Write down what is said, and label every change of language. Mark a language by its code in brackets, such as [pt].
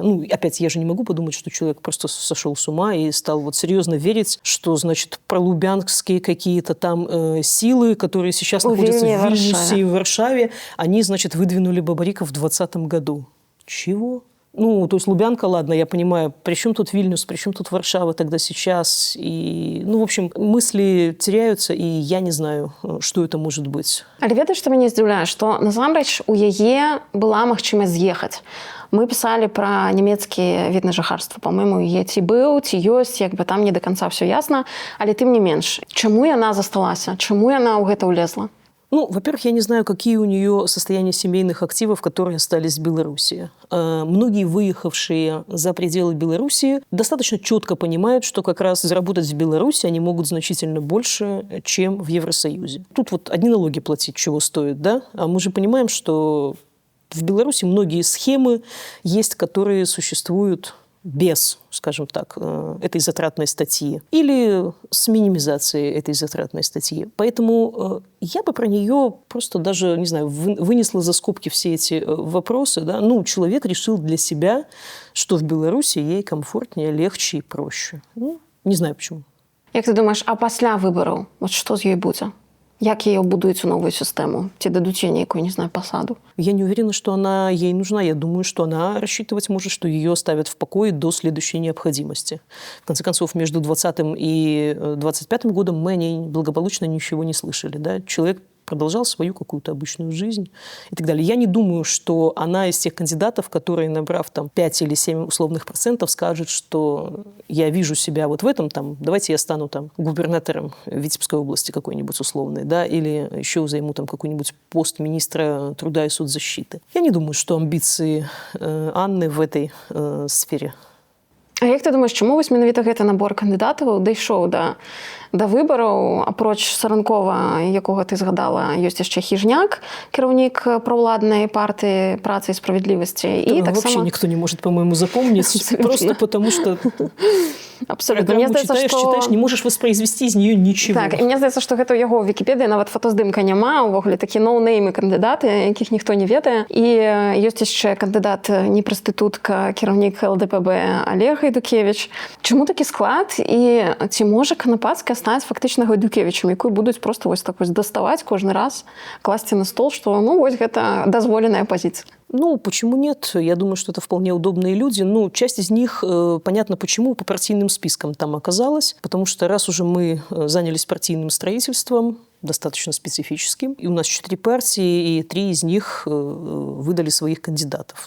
[ru] Ну, опять, я же не могу подумать, что человек просто сошел с ума и стал вот серьезно верить, что, значит, пролубянские какие-то там силы, которые сейчас находятся в Вильнюсе и в Варшаве, они, значит, выдвинули Бабарика в 2020 году. Чего? Ну, то есть Лубянка, ладно, я понимаю, при чем тут Вильнюс, при чем тут Варшава тогда сейчас? И, ну, в общем, мысли теряются, и я не знаю, что это может быть. [be] Але ведаеш, што мяне здзіўляе, што насамрэч у яе была магчымасць з'ехаць. [ru] Мы писали про немецкие виды жыхарства. [be] По-моему, яе ці быў, ці ёсць, як бы там [ru] не до конца все ясно, [be] але тым не менш. Чаму яна засталася? Чаму яна ў гэта ўлезла? [ru] Ну, во-первых, я не знаю, какие у нее состояния семейных активов, которые остались в Беларуси. Многие выехавшие за пределы Беларуси достаточно четко понимают, что как раз заработать в Беларуси они могут значительно больше, чем в Евросоюзе. Тут вот одни налоги платить чего стоит, да? А мы же понимаем, что в Беларуси многие схемы есть, которые существуют без, скажем так, этой затратной статьи или с минимизацией этой затратной статьи. Поэтому я бы про нее просто даже, не знаю, вынесла за скобки все эти вопросы. Да? Ну, человек решил для себя, что в Беларуси ей комфортнее, легче и проще. Ну, не знаю почему. [be] Як ты думаешь, а пасля выбараў, вот што з ёй будзе? Як яе будуюць у новую сістэму? Ці дадуць ёй нейкую, не знаю, посаду? [ru] Я не уверена, что она ей нужна. Я думаю, что она рассчитывать может, что ее оставят в покое до следующей необходимости. В конце концов, между 2020 и 2025 годом мы о ней благополучно ничего не слышали. Да? Человек продолжал свою какую-то обычную жизнь и так далее. Я не думаю, что она из тех кандидатов, которые, набрав там 5 или 7 условных процентов, скажет, что я вижу себя вот в этом, там, давайте я стану там губернатором Витебской области какой-нибудь условной, да, или еще займу там какой-нибудь пост министра труда и соцзащиты. Я не думаю, что амбиции Анны в этой сфере. [be] А як ты думаешь, чаму вось менавіта гэты набор кандыдатаў дайшоў да выбараў? Апроч Саранкова, якога ты згадала, ёсць яшчэ Хижняк, кіраўнік праўладнай партыі працы і справядлівасці. [ru] И вообще никто не может, по-моему, запомнить. Абсолютно. Просто потому что [be] Абсолютно. Мне здаецца, [ru] читаешь, не можешь воспроизвести из нее ничего. [be] Так, і мне здаецца, што гэта ў яго ў Вікіпедыі нават фотаздымка няма, увогуле такі ноунеймы кандыдаты, якіх ніхто не ведае. І ёсць яшчэ кандыдат, не прастытутка, кіраўнік ЛДПБ Олег Гайдукевич. Чаму такі склад? І ці можа Канапацкая стаць фактычна Гайдукевичам, якую будуць просто вось так вось даставаць кожны раз, класці на стол, што ну вось гэта дазволеная пазіцыя. [ru] Ну, почему нет? Я думаю, что это вполне удобные люди. Ну, часть из них, понятно почему, по партийным спискам там оказалась. Потому что раз уже мы занялись партийным строительством, достаточно специфическим, и у нас 4 партии, и 3 из них выдали своих кандидатов.